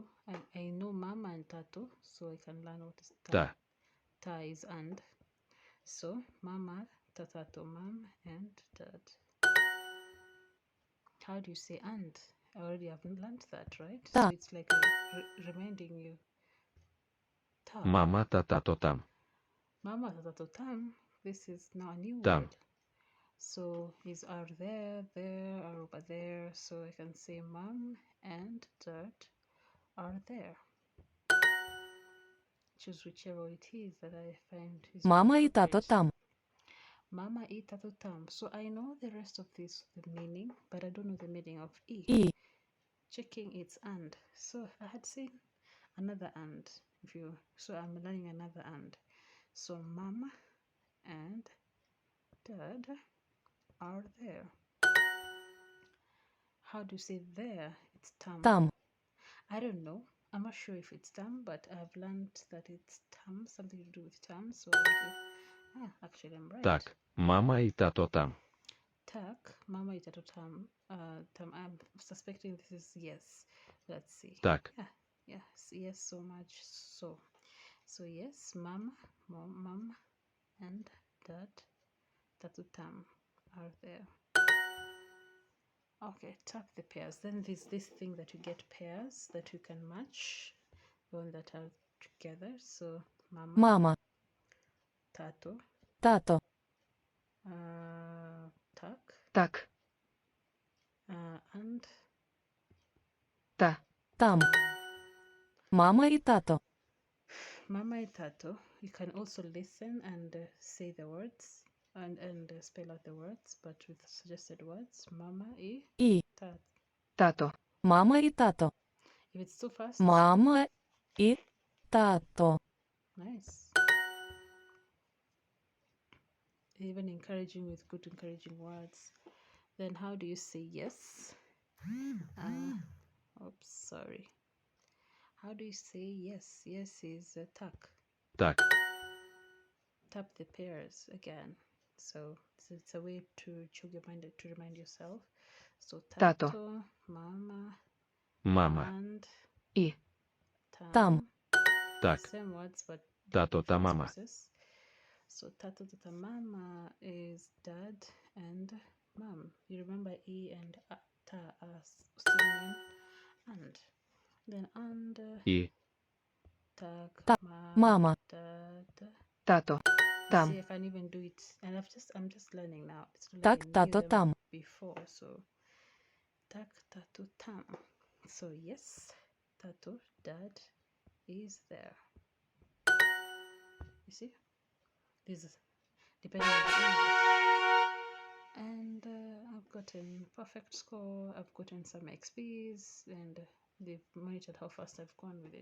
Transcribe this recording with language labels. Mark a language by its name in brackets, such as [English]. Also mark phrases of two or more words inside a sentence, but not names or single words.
[English] I know mama and tato, so I can learn what is ta. [Ukrainian] ta, [English] Ta is and. So mama, tato, mom, and dad. How do you say and? I already haven't learned that, right? [Ukrainian] ta, [English] So it's like reminding you. [Ukrainian] Ta. mama tatato tam, Mama tato tam. [English] This is now a new [Ukrainian] tam, [English] word. So is are there, are over there. So I can say mom and dad are there. Choose whichever it is that I find is [Ukrainian] mama [English] more [Ukrainian] і тато [English] appropriate. [Ukrainian] там, Mama e tato tam. [English] So I know the rest of this, the meaning, but I don't know the meaning of e. [Ukrainian] і, [English] Checking its and. So I had seen another and. So I'm learning another and. So mama and dad are there. How do you say there? It's tam. [Ukrainian] там, [English] I don't know. I'm not sure if it's tam, but I've learned that it's tam, something to do with tam. So actually I'm right. [Ukrainian] так, мама і тато там, Tak, mama is tato tam. Tam. [English] I'm suspecting this is yes. Let's see. [Ukrainian] так, [English] Yes, so much. So yes, mom, and dad, [Ukrainian] tato tam [English] are there. Okay, tap the pairs. Then there's this thing that you get pairs that you can match, one that are together. So mama, [Ukrainian] мама, tato, тато, tak, так, [English] and [Ukrainian] та, там, Мама и тато. Mama e tato. [English] You can also listen and say the words and spell out the words, but with suggested words. [Ukrainian] Mama e И. tato. Тато. Мама и тато. [English] If it's too fast, [Ukrainian] Мама и тато. [English] nice. Even encouraging with good encouraging words. Then how do you say yes? Oops, sorry. How do you say yes? Yes is tak. [Ukrainian] Так. [English] Tap the pairs again. So it's a way to jog your mind, to remind yourself. So [Ukrainian] Tato. tato, mama, Мама. [English] and [Ukrainian] И. Там. Так. [English] Same words but [Ukrainian] Тато та [English] different [Ukrainian] мама. [English] spaces. So [Ukrainian] tato tata mama [English] is dad and mom. You remember e and ta are still men and. Then and [Ukrainian] И. tag Ta- mama. [English] dad. [Ukrainian] Тато. Там. [English] See, I can even do it, and I'm just learning now. It's not [Ukrainian] Так, [English] like I knew [Ukrainian] тато, [English] them [Ukrainian] там. [English] before. So [Ukrainian] tak tato tam. [English] So yes, tato dad is there. You see, this is depending on the age. And I've gotten perfect score. I've gotten some XPs, and they've monitored how fast I've gone with it.